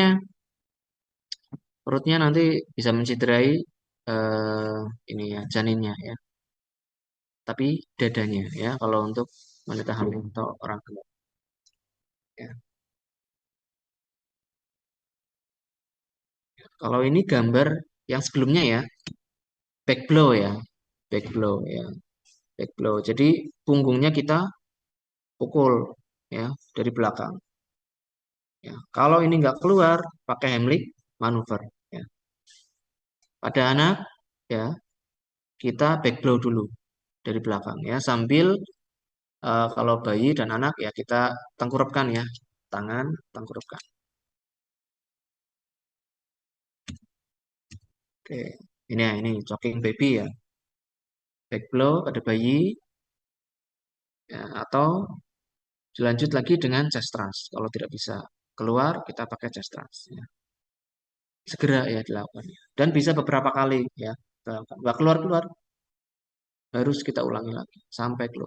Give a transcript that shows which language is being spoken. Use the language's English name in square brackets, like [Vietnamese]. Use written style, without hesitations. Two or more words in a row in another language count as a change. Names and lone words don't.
[Indonesian] Perutnya nanti bisa menciderai eh, ini, ya, janinnya, ya. Tapi dadanya, ya, kalau untuk wanita hamil atau orang gemuk, ya. Kalau ini gambar yang sebelumnya ya, [English] back blow ya, back blow ya, back blow. [Indonesian] Jadi punggungnya kita pukul ya dari belakang. Ya. Kalau ini nggak keluar, pakai Heimlich manuver. Ya. Pada anak ya kita [English] back blow [Indonesian] dulu dari belakang ya, sambil kalau bayi dan anak ya kita tengkurapkan ya, tangan tengkurapkan. Oke, ini [English] choking baby [Indonesian] ya, [English] back blow [Indonesian] pada bayi ya, atau dilanjut lagi dengan [English] chest thrust. [Indonesian] Kalau tidak bisa keluar, kita pakai [English] chest thrust. [Indonesian] Ya. Segera ya dilakukan. Dan bisa beberapa kali ya. Nggak keluar-keluar, harus kita ulangi lagi sampai keluar.